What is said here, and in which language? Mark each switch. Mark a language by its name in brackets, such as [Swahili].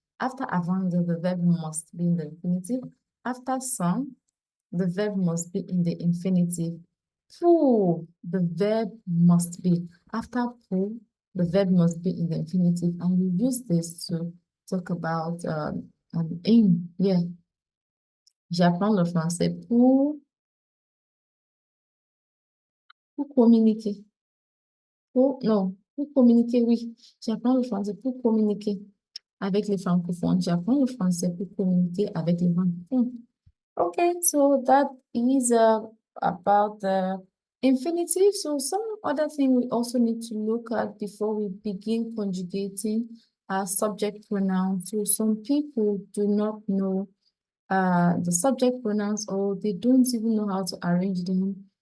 [English] After avant though, the verb must be in the infinitive. After sans, the verb must be in the infinitive. Pour, the verb must be. After pour, the verb must be in the infinitive, and we use this to talk about an aim. Yeah. [French] J'apprends le français pour communiquer. Non, pour communiquer, oui. J'apprends le français pour communiquer avec les francophones. J'apprends le français pour communiquer avec les francophones. [English] Okay, so that is about the infinitive. So some other thing we also need to look at before we begin conjugating subject pronouns. So some people do not know the subject pronouns, or they don't even know how to arrange them.